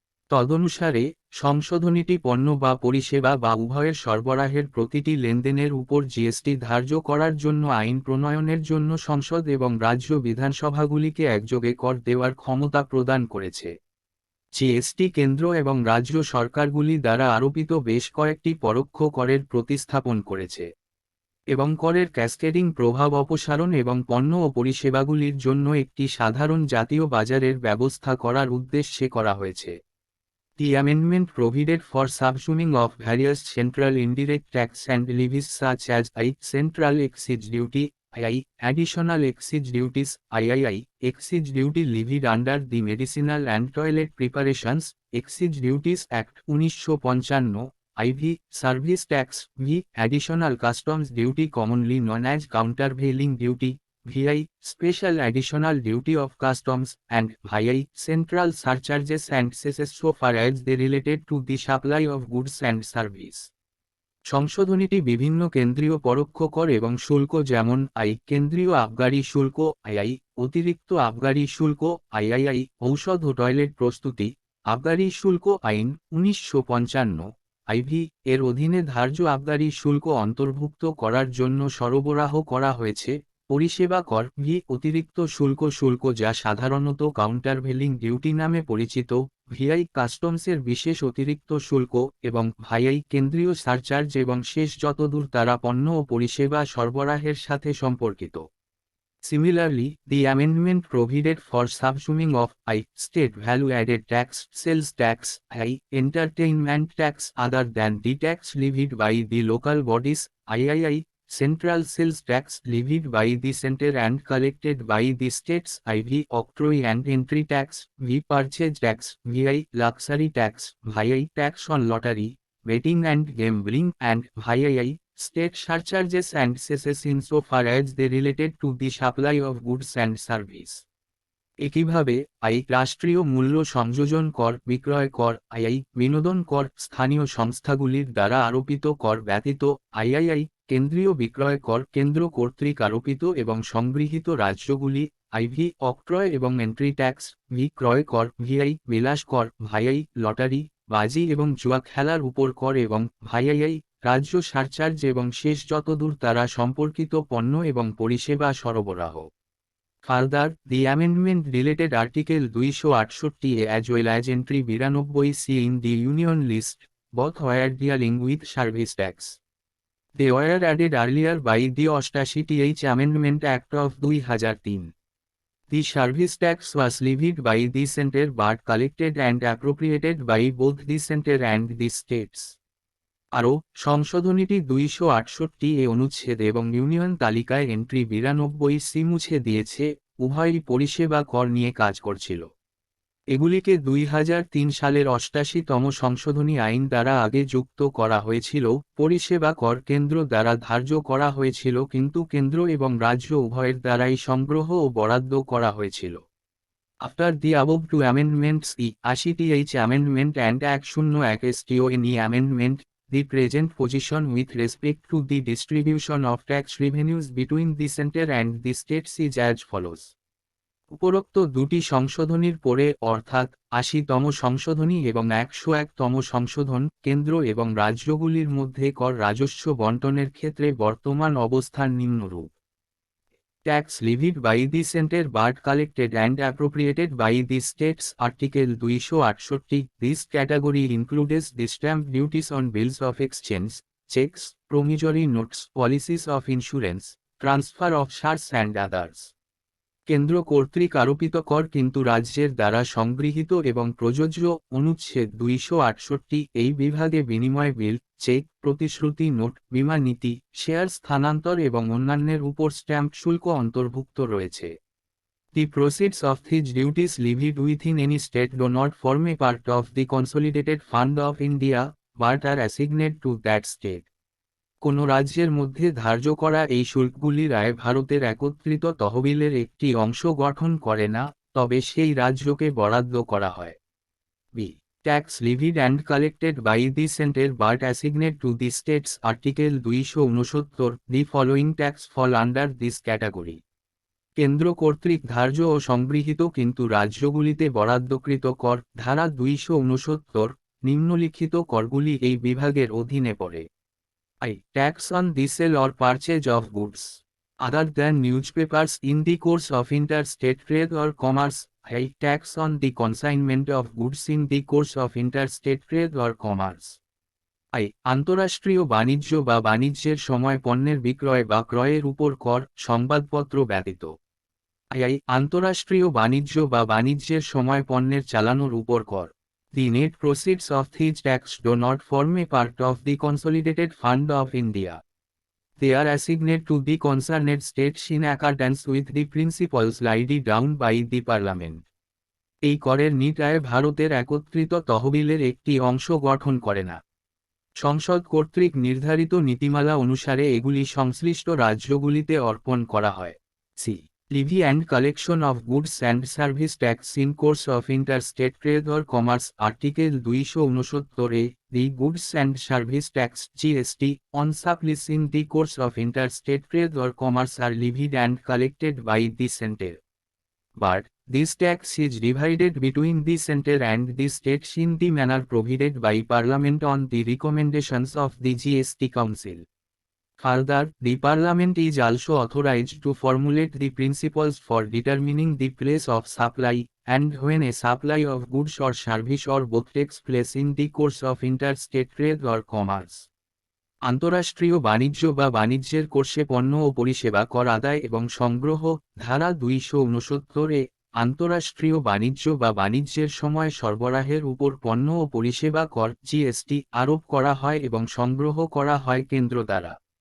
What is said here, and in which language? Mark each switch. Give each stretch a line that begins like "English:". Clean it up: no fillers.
Bangla: তদনুসারে সংশোধনীটি পণ্য বা পরিষেবা বা উভয়ের সরবরাহের প্রতিটি লেনদেনের উপর জিএসটি ধার্য করার জন্য আইন প্রণয়নের জন্য সংসদ এবং রাজ্য বিধানসভাগুলিকে একযোগে কর দেওয়ার ক্ষমতা প্রদান করেছে। জিএসটি কেন্দ্র এবং রাজ্য সরকারগুলি দ্বারা আরোপিত বেশ কয়েকটি পরোক্ষ করের প্রতিস্থাপন করেছে এবং করের ক্যাসকেডিং প্রভাব অপসারণ এবং পণ্য ও পরিষেবাগুলির জন্য একটি সাধারণ জাতীয় বাজারের ব্যবস্থা করার উদ্দেশ্যে করা হয়েছে।
English: The amendment provided for subsuming of various central indirect tax and levies such as I. Central excise duty, II. Additional excise duties, III. Excise duty levied under the Medicinal and Toilet Preparations, Excise Duties Act 1955, IV. Service tax, V. Additional customs duty commonly known as countervailing duty, VI. Special additional duty of customs, and VI. Central surcharges and cesses so far as they related to the supply of goods and service.
Bangla: সংশোধনীটি বিভিন্ন কেন্দ্রীয় পরোক্ষ কর এবং শুল্ক যেমন কেন্দ্রীয় আবগারি শুল্ক অতিরিক্ত আবগারি শুল্ক ঔষধ ও টয়লেট প্রস্তুতি আবগারি শুল্ক আইন 1955 এর অধীনে ধার্য আবগারি শুল্ক অন্তর্ভুক্ত করার জন্য সরবরাহ করা হয়েছে। পরিষেবা কর অতিরিক্ত শুল্ক যা সাধারণত কাউন্টারভেলিং ডিউটি নামে পরিচিত, কাস্টমসের বিশেষ অতিরিক্ত শুল্ক এবং কেন্দ্রীয় সারচার্জ এবং শেষ যতদূর তারা পণ্য ও পরিষেবা সরবরাহের সাথে সম্পর্কিত।
English: Similarly, the amendment provided for subsuming of state value-added tax, sales tax, entertainment tax other than the tax levied by the local bodies, central sales tax levied by the center and collected by the states, octroi and entry tax, purchase tax, luxury tax, tax on lottery, betting and gambling, and state surcharges and cesses insofar as they related to the supply of goods and service.
Bangla: একইভাবে রাষ্ট্রীয় মূল্য সংযোজন কর, বিক্রয় কর, বিনোদন কর, স্থানীয় সংস্থাগুলির দ্বারা আরোপিত কর ব্যতীত কেন্দ্রীয় বিক্রয় কর কেন্দ্র কর্তৃক আরোপিত এবং সংগৃহীত রাজ্যগুলি, অক্রয় এবং এন্ট্রি ট্যাক্স, ক্রয় কর, বিলাস কর, লটারি, বাজি এবং জুয়া খেলার উপর কর এবং রাজ্য সারচার্জ এবং শেষ যতদূর তারা সম্পর্কিত পণ্য এবং পরিষেবা সরবরাহ।
English: Further, the amendment related Article 268A as well as Entry 92C in the Union list, both were dealing with service tax. They were added earlier by the 88th Amendment Act of 2003. The service tax was levied by the center but collected and appropriated by both the center and the states.
Bangla: আরও, সংশোধনীটি 268 অনুচ্ছেদ এবং union তালিকায় entry 92C মুছে দিয়েছে, উভয়ই পরিষেবা কর নিয়ে কাজ করছিল। এগুলিকে 2003 সালের 88তম সংশোধনী আইন দ্বারা আগে যুক্ত করা হয়েছিল। পরিষেবা কর কেন্দ্র দ্বারা ধার্য করা হয়েছিল কিন্তু কেন্দ্র এবং রাজ্য উভয়ের দ্বারাই সংগ্রহ ও বরাদ্দ করা হয়েছিল।
English: After the above two amendments, the 80th Amendment and Act 01STONE Amendment, the present position with respect to the distribution of tax revenues between the center and the states is as follows.
Bangla: উপরোক্ত দুটি সংশোধনীর পরে অর্থাৎ 80তম সংশোধনী এবং 101তম সংশোধন কেন্দ্র এবং রাজ্যগুলির মধ্যে কর রাজস্ব বণ্টনের ক্ষেত্রে বর্তমান অবস্থান নিম্নরূপ।
English: Tax levied by the center but collected and appropriated by the states Article 268. This category includes the stamp duties on bills of exchange, checks, promissory notes, policies of insurance, transfer of shares and others.
Bangla: কেন্দ্র কর্তৃক আরোপিত কর কিন্তু রাজ্যের দ্বারা সংগৃহীত এবং প্রযোজ্য। অনুচ্ছেদ 268 এই বিভাগে বিনিময় বিল, চেক, প্রতিশ্রুতি নোট, বীমা নীতি, শেয়ার স্থানান্তর এবং অন্যান্যের উপর স্ট্যাম্প শুল্ক অন্তর্ভুক্ত রয়েছে।
English: The proceeds of these duties levied within any state do not form a part of the consolidated fund of India, but are assigned to that state.
Bangla: কোনো রাজ্যের মধ্যে ধার্য করা এই শুল্কগুলি রায় ভারতের একত্রিত তহবিলের একটি অংশ গঠন করে না, তবে সেই রাজ্যকে বরাদ্দ করা হয়।
English: Tax levied and collected by the center but assigned to the states Article 269. The following tax fall under this category.
Bangla: কেন্দ্র কর্তৃক ধার্য ও সংগৃহীত কিন্তু রাজ্যগুলিতে বরাদ্দকৃত কর, ধারা 269। নিম্নলিখিত করগুলি এই বিভাগের অধীনে পড়ে।
English: Tax on the sale or purchase of goods other than newspapers in the course of interstate trade or commerce. Tax on the consignment of goods in the course of interstate trade or commerce.
Bangla: আন্তঃরাষ্ট্রীয় বাণিজ্য বা বাণিজ্যের সময় পণ্যের বিক্রয় বা ক্রয়ের উপর কর, সংবাদপত্র ব্যতীত। আন্তঃরাষ্ট্রীয় বাণিজ্য বা বাণিজ্যের সময় পণ্যের চালানোর উপর কর।
English: The net proceeds of these tax do not form a part of the consolidated fund of India. They are assigned to the concerned states in accordance with the principles laid down by the Parliament.
Bangla: এই করের NEET আয় ভারতের একত্রিত তহবিলের একটি অংশ গঠন করে না। সংসদ কর্তৃক নির্ধারিত নীতিমালা অনুসারে এগুলি সংশ্লিষ্ট রাজ্যগুলিতে অর্পণ করা হয়।
English: Levy and collection of goods and service tax in course of interstate trade or commerce Article 269 A, the goods and service tax GST on supplies in the course of interstate trade or commerce are levied and collected by the center. But this tax is divided between the center and the states in the manner provided by Parliament on the recommendations of the GST Council. Further, the Parliament is also authorized to formulate the principles for determining the place of supply, and when a supply of goods or service or both takes place in the course of interstate trade or commerce.
Bangla: আন্তঃরাষ্ট্রীয় বাণিজ্য বা বাণিজ্যের কোর্সে পণ্য ও পরিষেবা কর আদায় এবং সংগ্রহ ধারা 269 এ আন্তঃরাষ্ট্রীয় বাণিজ্য বা বাণিজ্যের সময় সরবরাহের উপর পণ্য ও পরিষেবা কর জিএসটি আরোপ করা হয় এবং সংগ্রহ করা হয় কেন্দ্র দ্বারা।